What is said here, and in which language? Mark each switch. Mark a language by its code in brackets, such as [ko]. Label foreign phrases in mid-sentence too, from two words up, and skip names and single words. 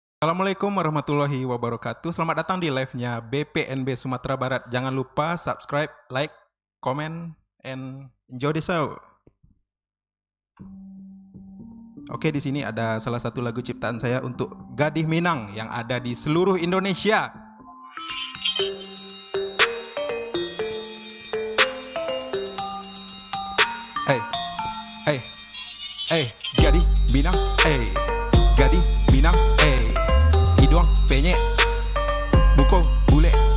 [id] Assalamualaikum warahmatullahi wabarakatuh. Selamat datang di live-nya BPNB Sumatera Barat. Jangan lupa [en] subscribe, like, comment, and enjoy the show. [id] Oke, di sini ada salah satu lagu ciptaan saya untuk Gadih Minang yang ada di seluruh Indonesia. Gadih Minang, Gadih Minang, hidung penyek, buko bule.